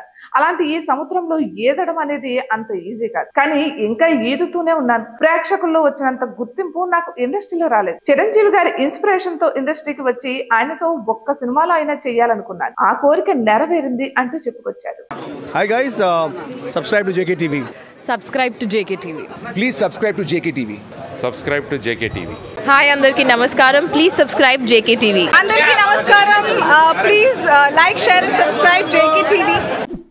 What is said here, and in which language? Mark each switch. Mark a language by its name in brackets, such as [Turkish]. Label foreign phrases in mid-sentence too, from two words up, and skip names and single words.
[Telugu] అలాంటి ఈ సముద్రంలో ఈదడం అనేది అంత ఈజీ కాదు. కానీ ఇంకా ఈదుతూనే ఉన్నాను. ప్రేక్షకుల్లో వచ్చినంత గుర్తింపు నాకు ఇండస్ట్రీలో రాలేదు. చిరంజీవి గారి ఇన్స్పిరేషన్ తో ఇండస్ట్రీకి వచ్చి ఆయనతో ఒక్క సినిమాలో అయినా చేయాలనుకున్నాను. ఆ కోరిక నెరవేరింది అంటూ చెప్పుకొచ్చారు. [English] Hi guys, subscribe to JKTV. Subscribe to JKTV. Please subscribe to JKTV. Subscribe to JKTV. Hi, [Telugu] అందరికీ నమస్కారం. [English] Please subscribe JKTV. [Telugu] అందరికీ నమస్కారం. [English] Please like, share and subscribe JKTV.